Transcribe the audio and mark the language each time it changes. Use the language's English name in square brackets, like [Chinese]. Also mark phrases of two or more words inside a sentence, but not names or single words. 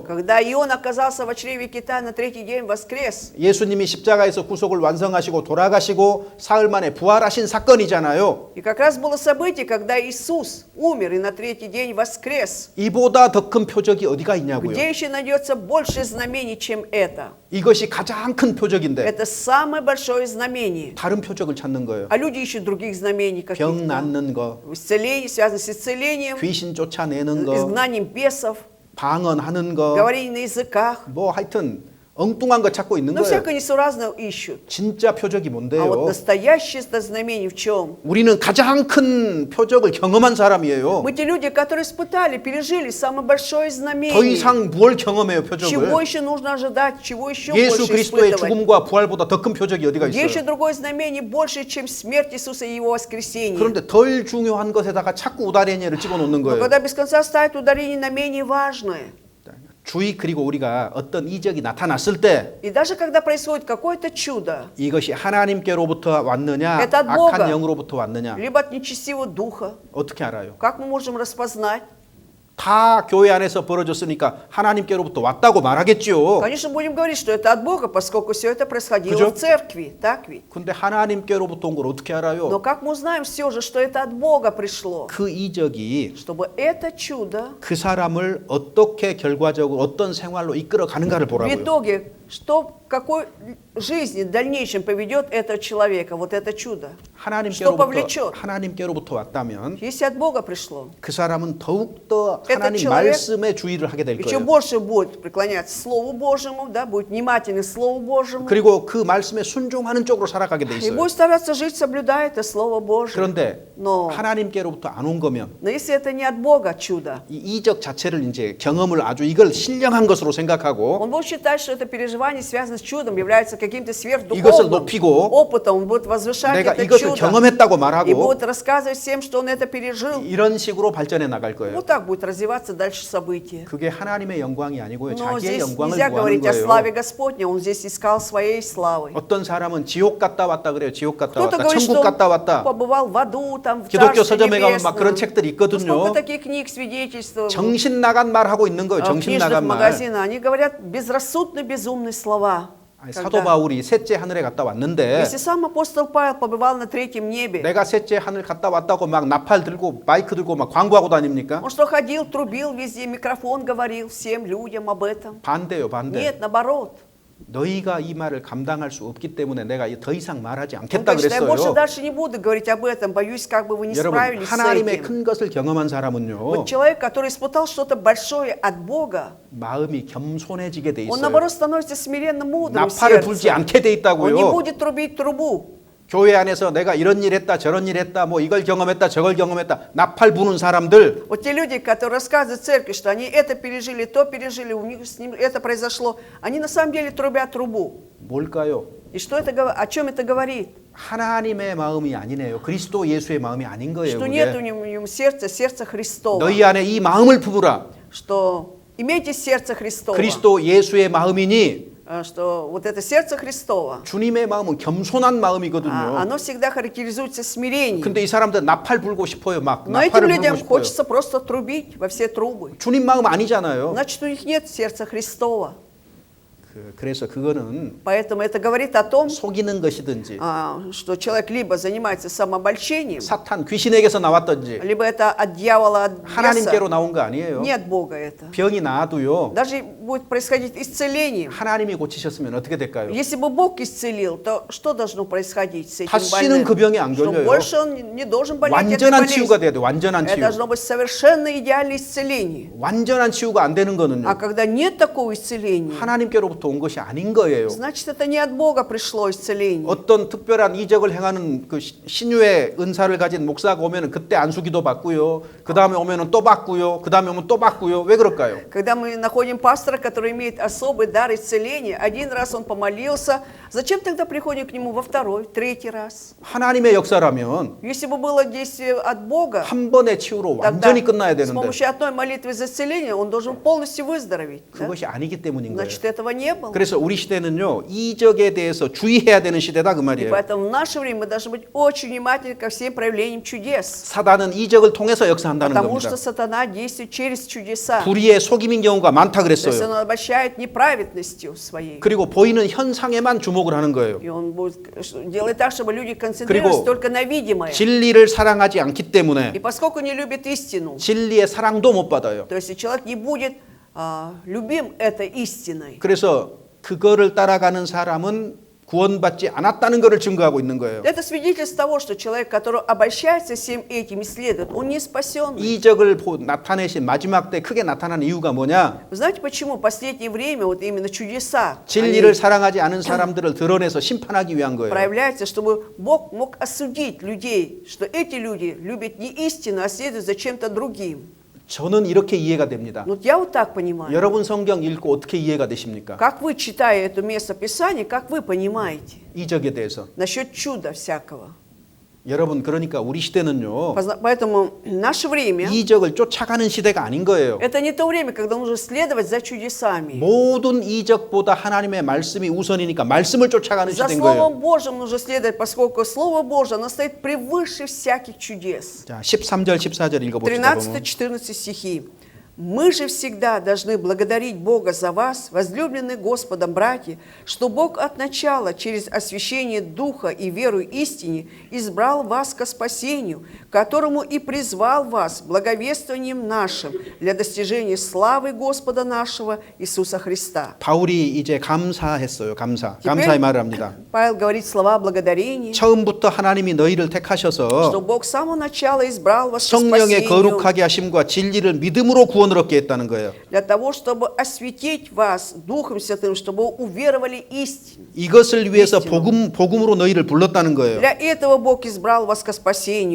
[Russian] Когда Ион оказался в чреве кита, на третий день воскрес. [Korean] 예수님이 십자가에서 구속을 완성하시고 돌아가시고 사흘 만에 부활하신 사건이잖아요. [Russian] И как раз было событие, когда Иисус умер и на третий день воскрес. [Korean] 이보다 더 큰 표적이 어디가 있냐고요. [Russian] Где еще найдется больше знамений, чем это? [Korean] 이것이 가장 큰 표적인데 [Russian] Это самое большое знамение. [Korean] 다른 표적을 찾는 거예요. [Russian] А люди ищут других знамений [Korean] 병 [Russian] каких-то. [Korean] 낫는 거, [Russian] Исцеление, связано с исцелением, [Korean] 귀신 쫓아내는 거, [Russian] изгнанием бесов, [Korean] 방언하는 거, [Russian] говорение на языках. [Korean] 뭐 하여튼 엉뚱한 거 찾고 있는 [Russian] Но [Korean] 거예요. [Russian] всякое несуразное ищут. [Korean] 진짜 표적이 [Russian] А вот [Korean] 뭔데요? [Russian] настоящее знамение в чем? [Korean] 우리는 가장 큰 표적을 경험한 사람이에요. [Russian] Мы те люди, которые испытали, пережили самое большое [Korean] 더 [Russian] знамение. [Korean] 이상 뭘 경험해요, [Russian] Чего [Korean] 표적을? [Russian] еще нужно ожидать, чего еще [Korean] 예수 [Russian] больше [Korean] 그리스도의 [Russian] испытывать? [Korean] 죽음과 부활보다 더 큰 표적이 어디가 [Russian] Где еще [Korean] 있어요? [Russian] другое знамение больше, чем смерть Иисуса и Его воскресение? [Korean] 그런데 덜 중요한 것에다가 자꾸 우다레니를 집어넣는 [Russian] Но [Korean] 거예요. [Russian] когда без конца ставят ударение на менее важное, [Korean] 주의 그리고 우리가 어떤 이적이 나타났을 때 [Russian] и даже когда происходит какое-то чудо, [Korean] 이것이 하나님께로부터 왔느냐 [Russian] Это от [Korean] 악한 [Russian] Бога. [Korean] 영으로부터 왔느냐 [Russian] либо от нечестивого духа, [Korean] 어떻게 알아요? [Russian] как мы можем распознать? [Korean] 다 교회 안에서 벌어졌으니까 하나님께로부터 왔다고 말하겠지요. [Russian] Конечно, будем говорить, что это от Бога, поскольку все это происходило [Korean] 그죠? [Russian] в церкви, так ведь? [Korean] 근데 하나님께로부터 온 걸 어떻게 [Russian] Но [Korean] 알아요? [Russian] как мы узнаем все же, что это от Бога пришло? [Korean] 그 이적이 [Russian] Чтобы это чудо [Korean] 그 사람을 어떻게 결과적으로 어떤 생활로 이끌어 가는가를 [Russian] в [Korean] 보라고요. [Russian] итоге, что, какой жизни в дальнейшем поведет этого человека, вот это чудо? Что повлечет? [Korean] 하나님께로부터 왔다면 [Russian] Если от Бога пришло, [Korean] 그 사람은 더욱더 [Russian] Это [Korean] 하나님 [Russian] человек [Korean] 말씀에 주의를 하게 될 [Russian] еще [Korean] 거예요. [Russian] больше будет преклоняться Слову Божьему, да, будет внимательный к Слову Божьему, [Korean] 그리고 그 말씀에 순종하는 쪽으로 살아가게 돼 [Russian] и [Korean] 있어요. [Russian] будет стараться жить, соблюдая это Слово Божье. [Korean] 그런데 [Russian] Но, [Korean] 하나님께로부터 안 온 거면 [Russian] но если это не от Бога чудо, [Korean] 이 이적 자체를 이제 경험을 아주 이걸 신령한 것으로 생각하고 [Russian] он будет считать, что это переживание связано с чудом, является каким-то [Korean] 이것을 [Russian] сверхдуховным [Korean] 높이고 [Russian] опытом, он будет возвышать [Korean] 내가 [Russian] это [Korean] 이것을 [Russian] чудо [Korean] 경험했다고 [Russian] и [Korean] 말하고 [Russian] будет рассказывать всем, что он это пережил. [Korean] 이런 식으로 발전해 나갈 거예요. [Russian] Вот так будет развиваться дальше события. [Korean] 그게 하나님의 영광이 아니고요. [Russian] Но [Korean] 자기의 [Russian] здесь [Korean] 영광을 [Russian] нельзя [Korean] 구하는 [Russian] говорить о славе [Korean] 거예요. [Russian] Господня, он здесь искал своей славы. [Korean] 어떤 사람은 지옥 갔다 왔다 그래요. 지옥 갔다 [Russian] Кто-то [Korean] 왔다. [Russian] говорит, что [Korean] 천국 갔다 [Russian] он [Korean] 왔다. [Russian] побывал в аду, там, в [Korean] 기독교 [Russian] Царстве [Korean] 서점에 가면 막 그런 [Russian] Небесном. [Korean] 책들이 [Russian] Сколько [Korean] 있거든요. [Russian] таких книг свидетельствуют [Korean] 정신 나간 말 하고 있는 거예요. [Russian] в [Korean] 정신 [Russian] книжных [Korean] 나간 말. [Russian] магазинах. Они говорят безрассудно безумные слова. [Korean] 아니, 사도 [Russian] Когда- [Korean] 바울이 셋째 하늘에 갔다 왔는데 [Russian] Если сам апостол Павел побывал на третьем небе, [Korean] 내가 셋째 하늘 갔다 왔다고 막 나팔 들고 마이크 들고 막 광고하고 다닙니까? [Russian] он что, ходил, трубил везде, микрофон говорил всем людям об этом? [Korean] 반대요, 반대. [Russian] Нет, наоборот. [Korean] 너희가 이 말을 감당할 수 없기 때문에 내가 더 이상 말하지 [Russian] Он [Korean] 않겠다 [Russian] говорит, что я больше [Korean] 그랬어요. [Russian] дальше не буду говорить об этом, боюсь, как бы вы не [Korean] 여러분, [Russian] справились с [Korean] 하나님의 [Russian] этим. [Korean] 큰 것을 경험한 사람은요. [Russian] Вот человек, который испытал что-то большое от Бога, [Korean] 마음이 겸손해지게 돼 [Russian] он [Korean] 있어요. [Russian] наоборот становится смиренно мудрым в [Korean] 나팔을 불지 [Russian] сердце. [Korean] 않게 돼 [Russian] Он не [Korean] 있다고요. [Russian] будет трубить трубу. [Korean] 교회 안에서 내가 이런 일 했다 저런 일 했다 뭐 이걸 경험했다 저걸 경험했다 나팔 부는 사람들 [Russian] Вот те люди, которые рассказывают в церкви, что они это пережили, то пережили, у них с ним это произошло, они на самом деле трубят трубу. [Korean] 뭘까요? [Russian] И что это, о чем это говорит? [Korean] 하나님의 마음이 아니네요. 그리스도 예수의 마음이 아닌 거예요. [Russian] Что нет у [Korean] 그게. [Russian] него сердца, сердца Христова. [Korean] 너희 안에 이 마음을 품으라. [Russian] Что имейте сердце Христова. [Korean] 그리스도 예수의 마음이니 [Russian] Что вот это сердце Христова, [Korean] 주님의 마음은 겸손한 마음이거든요. [Russian] оно всегда характеризуется смирением. [Korean] 근데 이 사람들 나팔 불고 싶어요. 막 [Russian] Но этим [Korean] 나팔을 불고 [Russian] людям [Korean] 싶어요. [Russian] хочется просто трубить во все трубы. [Korean] 주님 마음 아니잖아요. [Russian] Значит, у них нет сердца Христова. [Korean] 그래서 그거는 [Russian] Поэтому это говорит о том, [Korean] 속이는 것이든지 [Russian] что человек либо занимается самообольщением, [Korean] 사탄 귀신에게서 나왔든지 [Russian] либо это от дьявола, от [Korean] 하나님께로 [Russian] беса. [Korean] 나온 거 아니에요. [Russian] Не от Бога это. [Korean] 병이 나아도요. [Russian] Даже будет происходить исцеление. [Korean] 하나님이 고치셨으면 어떻게 될까요? [Russian] Если бы Бог исцелил, то что должно происходить с этим [Korean] 다시는 [Russian] больным? [Korean] 그 병이 안 [Russian] Что [Korean] 걸려요. [Russian] больше он не должен болеть этой [Korean] 완전한 치유가 돼야 [Russian] болезнью. [Korean] 돼. 완전한 [Russian] Это [Korean] 치유. [Russian] должно быть совершенно идеальное исцеление. [Korean] 완전한 치유가 안 되는 거는요. [Russian] А когда нет такого исцеления, [Korean] 하나님께로부터 온 것이 아닌 거예요. [Russian] значит, это не от Бога пришло исцеление. [Korean] 어떤 특별한 이적을 행하는 그 신유의 은사를 가진 목사가 오면은 그때 안수기도 받고요. 그 다음에 오면은 또 받고요. 그 다음에 오면 또 받고요. 왜 그럴까요? [Russian] Когда мы находим пастора, который имеет особый дар исцеления, один раз он помолился, зачем тогда приходим к нему во второй, третий раз? [Korean] 하나님의 역사라면 [Russian] Если бы было действие от Бога, [Korean] 한 번의 치유로 [Russian] тогда [Korean] 완전히 끝나야 [Russian] с [Korean] 되는데 [Russian] помощью одной молитвы за исцеление он должен полностью выздороветь. да? [Korean] 그것이 아니기 때문인 거예요. [Russian] Значит, этого не было. [Korean] 그래서 우리 시대는요. 이적에 대해서 주의해야 되는 시대다 그 [Russian] И [Korean] 말이에요. [Russian] поэтому в наше время мы должны быть очень внимательны ко всем проявлениям чудес. [Korean] 사단은 이적을 통해서 역사한다는 [Russian] Потому [Korean] 겁니다. [Russian] что сатана действует через чудеса. [Korean] 불의의 속임인 경우가 많다 [Russian] То есть [Korean] 그랬어요. [Russian] он обольщает неправедностью своей. [Korean] 그리고 보이는 현상에만 주목을 하는 거예요. [Russian] И он будет делать так, чтобы люди концентрировались [Korean] 그리고 [Russian] только на видимое. [Korean] 진리를 사랑하지 않기 때문에 [Russian] И поскольку не любит истину, [Korean] 진리의 사랑도 못 받아요. [Russian] то есть человек не будет любим этой истиной. [Korean] 그래서 그거를 따라가는 사람은 구원받지 않았다는 것을 증거하고 있는 거예요. [Russian] Это свидетельство того, что человек, который обольщается всем этим и следует, он не спасен. [Korean] 이적을 나타내신 마지막 때 크게 나타난 이유가 뭐냐? [Russian] Вы знаете, почему в последнее время вот именно чудеса [Korean] 진리를 [Russian] они [Korean] 사랑하지 않은 사람들을 드러내서 심판하기 위한 거예요. [Russian] проявляются, чтобы Бог мог осудить людей, что эти люди любят не истину, а следуют за чем-то другим. [Korean] 저는 이렇게 이해가 됩니다. [Russian] Вот я вот так понимаю. [Korean] 여러분 성경 읽고 어떻게 이해가 되십니까? [Russian] Как вы, читая это место Писания, как вы понимаете [Korean] 이적에 대해서. [Russian] насчет чуда всякого? [Korean] 여러분 그러니까 우리 시대는요. [Russian] Поэтому наше время [Korean] 이적을 쫓아가는 시대가 아닌 거예요. [Russian] это не то время, когда нужно следовать за чудесами. [Korean] 모든 이적보다 하나님의 말씀이 우선이니까 말씀을 쫓아가는 [Russian] За [Korean] 시대인 거예요. [Russian] Словом Божьим нужно следовать, поскольку Слово Божье, оно стоит превыше всяких чудес. [Korean] 자, 13절 14절 읽어봅시다. [Russian] 13-14 стихи. «Мы же всегда должны благодарить Бога за вас, возлюбленные Господом братья, что Бог от начала через освящение Духа и веру истине избрал вас ко спасению, которому и призвал вас благовествованием нашим для достижения славы Господа нашего Иисуса Христа». [Korean] 바울이 이제 감사했어요. 감사의 말을 합니다. [Russian] Павел говорит слова благодарения, [Korean] 처음부터 하나님이 너희를 [Russian] что [Korean] 택하셔서 [Russian] Бог с самого начала избрал вас ко [Korean] 성령의 [Russian] спасению, [Korean] 거룩하게 하심과 진리를 믿음으로 구원을 얻게 했다는 거예요. [Russian] для того, чтобы осветить вас Духом Святым, чтобы вы уверовали истине. [Korean] 이것을 위해서 [Russian] истину. [Korean] 복음으로 너희를 불렀다는 거예요. [Russian] Для этого Бог избрал вас ко спасению.